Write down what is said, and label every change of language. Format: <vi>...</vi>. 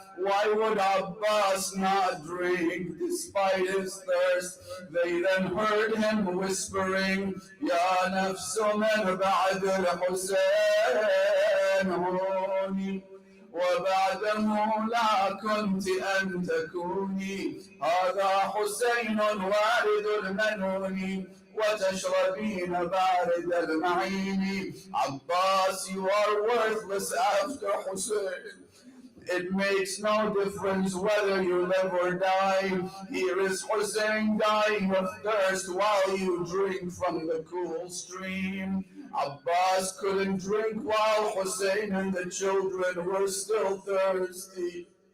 <en>Why would Abbas not drink despite his thirst? They then heard him whispering,</en> <ar>"Ya nafsu man ba'd al-Husayn huni, وبعده لا كنت أن تكوني. هذا حسين وارد المنون وتشربين بارد المعين."</ar> <en>Abbas, you are worthless after Hussein. It makes no difference whether you live or die. Here is Hussein dying of thirst while you drink from the cool stream. Abbas couldn't drink while Hussein and the children were still thirsty.</en>